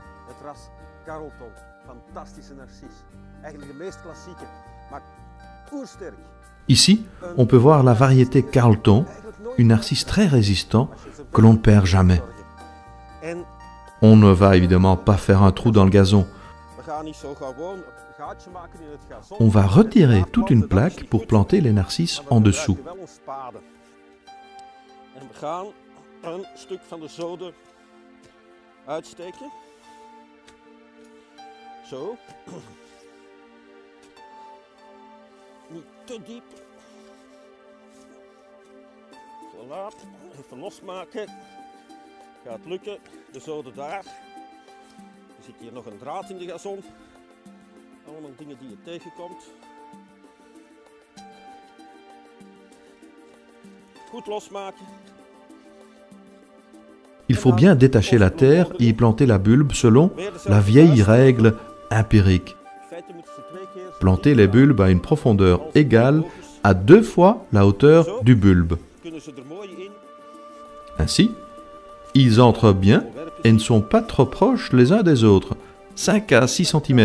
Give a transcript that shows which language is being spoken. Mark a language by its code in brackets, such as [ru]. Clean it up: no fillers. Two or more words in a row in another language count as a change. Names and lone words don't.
[fr] Ici, on peut voir la variété Carlton, une narcisse très résistant que l'on ne perd jamais. On ne va évidemment pas faire un trou dans le gazon. On va retirer toute une plaque pour planter les narcisses en dessous. [nl] Niet te diep. Voilà, even losmaken. Gaat lukken, de zoden daar. Er zit hier nog een draad in de gazon. Allemaal dingen die je tegenkomt. Goed losmaken. [fr] Il faut bien détacher la terre et y planter la bulbe selon la vieille règle empirique. Planter les bulbes à une profondeur égale à 2 fois la hauteur du bulbe. Ainsi, ils entrent bien et ne sont pas trop proches les uns des autres, 5 à 6 cm.